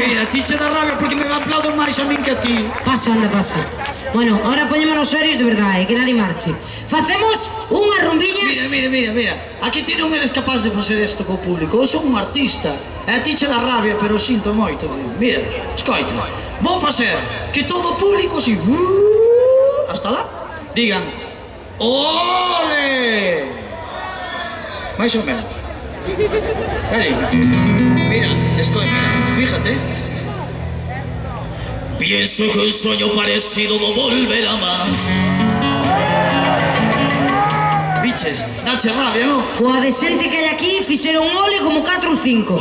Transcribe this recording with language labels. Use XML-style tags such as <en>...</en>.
<gl>Mira, ti che dá rabia porque me aplauden máis a min que a ti. Pasa. Bueno, ahora poñémonos serios de verdade, que nadie marche. Facemos unhas rumbiñas... Mira. Aquí ti non eres capaz de facer isto co público. Eu son un artista. A ti che dá rabia, pero sinto moito. Mira, escoita. Vou facer que todo o público si... hasta lá, digan... ¡Ole! Máis ou menos. Dale. Mira, escoita, fíjate.</gl> <es>Pienso que un sueño parecido no volverá más.</es> <gl>Biches, dache rabia, non? Coa de xente que hai aquí fixeron ole como 4 ou 5.</gl>